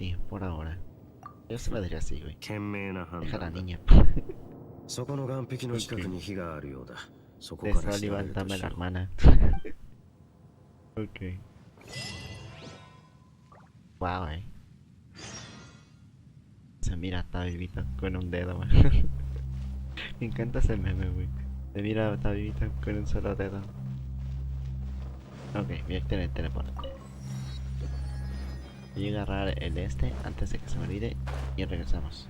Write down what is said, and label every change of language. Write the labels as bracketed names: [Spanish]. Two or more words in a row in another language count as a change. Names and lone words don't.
[Japanese] 賢明な判断だ。そこの岸壁の近くに火があるようだ。そこから調べるとしよう。 [Spanish] se mira a Tabibita con un dedo, güey. Me encanta ese meme, güey. Se mira a Tabibita con un solo dedo. Ok, voy a tener teleporte. Voy a agarrar el este antes de que se me olvide y regresamos.